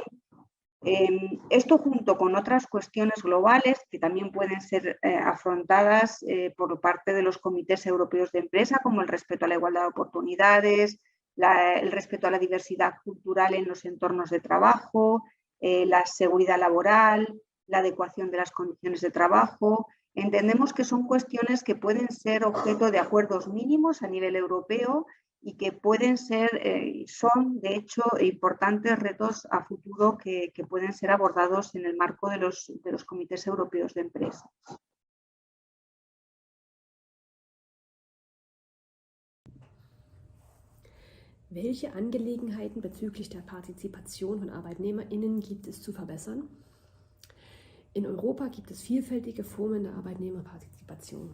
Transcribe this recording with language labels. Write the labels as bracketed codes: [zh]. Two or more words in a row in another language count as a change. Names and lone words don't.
[es] Esto junto con otras cuestiones globales que también pueden ser afrontadas por parte de los comités europeos de empresa, como el respeto a la igualdad de oportunidades, el respeto a la diversidad cultural en los entornos de trabajo, la seguridad laboral, la adecuación de las condiciones de trabajo. Entendemos que son cuestiones que pueden ser objeto de acuerdos mínimos a nivel europeo y que pueden ser, son de hecho importantes retos a futuro que pueden ser abordados en el marco de los comités europeos de empresa. [de] Welche Angelegenheiten bezüglich der Partizipation von ArbeitnehmerInnen gibt es zu verbessern? In Europa gibt es vielfältige Formen der Arbeitnehmerpartizipation.